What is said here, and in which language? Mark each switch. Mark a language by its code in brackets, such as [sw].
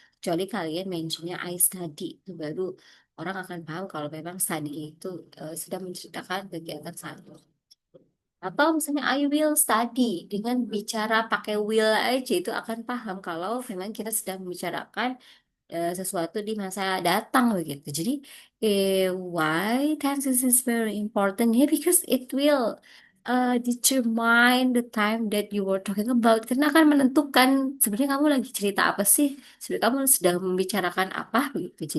[id] Kecuali kalian mentionnya [en] I study, [id] itu baru orang akan paham kalau memang study itu sedang menceritakan kegiatan saat itu. Atau misalnya [en] I will study [id] dengan bicara pakai will aja itu akan paham kalau memang kita sedang membicarakan sesuatu di masa datang begitu. Jadi, [en] why tenses is very important here because it will determine the time that you were talking about. [id] Karena akan menentukan sebenarnya kamu lagi cerita apa sih, sebenarnya kamu sedang membicarakan apa begitu.